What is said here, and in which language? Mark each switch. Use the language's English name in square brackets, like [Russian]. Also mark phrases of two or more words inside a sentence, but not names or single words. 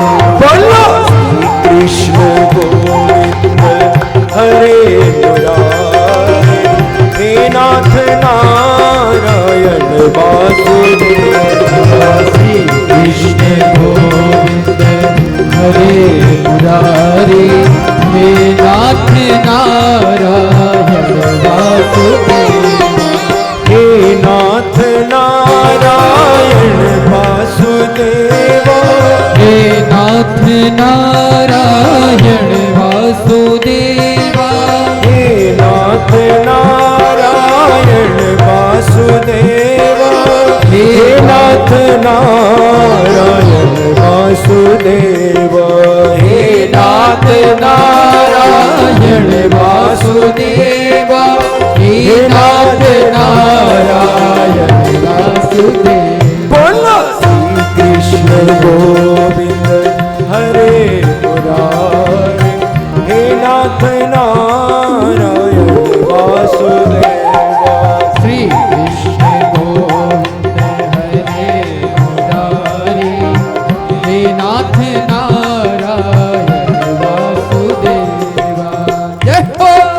[Sanskrit] बोलो श्री कृष्ण गोविंद हरे मुरारे, हे नाथ नारायण वासुदेव। श्री कृष्ण गोविंद हरे मुरारी, हे नाथ नारायण वासुदेव। हे नाथ नारायण वासुदेव, हे नाथ नारायण वासुदेव। हे नाथ नारायण वासुदेव, हे नाथ नारायण वासुदेव। हे नाथ नारायण वासुदेव, हे नाथ नारायण वासुदेव। बोलो श्री कृष्ण गोविंद हरे मुरारे, हे नाथ नारायण वासुदेव। श्री कृष्ण गोविंद हरे मुरारी, हे नाथ नारायण वासुदेव। [Hindi] जय हो।